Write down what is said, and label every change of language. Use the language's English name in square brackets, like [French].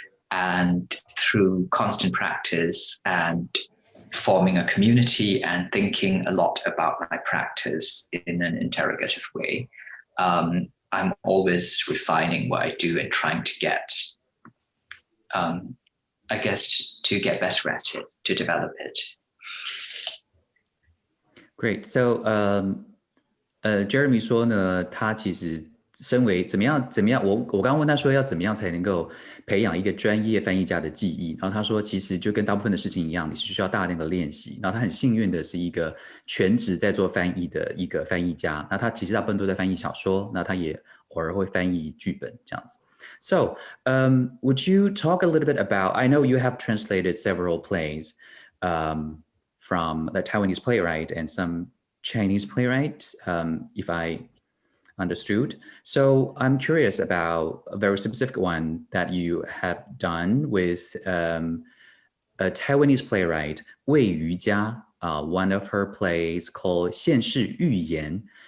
[English] And through constant practice and forming a community and thinking a lot about my practice in an interrogative way, I'm always refining what I do and trying to get, I guess, to get better at it, to develop it. Great. So, [Chinese] Jeremy 说呢，他其实身为怎么样，我刚刚问他说要怎么样才能够培养一个专业翻译家的技艺，然后他说其实就跟大部分的事情一样，你是需要大量的练习。然后他很幸运的是一个全职在做翻译的一个翻译家，那他其实大部分都在翻译小说，那他也偶尔会翻译剧本这样子。 [English] So, would you talk a little bit about? I know you have translated several plays from the Taiwanese playwright and some Chinese playwrights, if I understood. So I'm curious about a very specific one that you have done with a Taiwanese playwright, Wei-Yu Jia, one of her plays called 现世预言.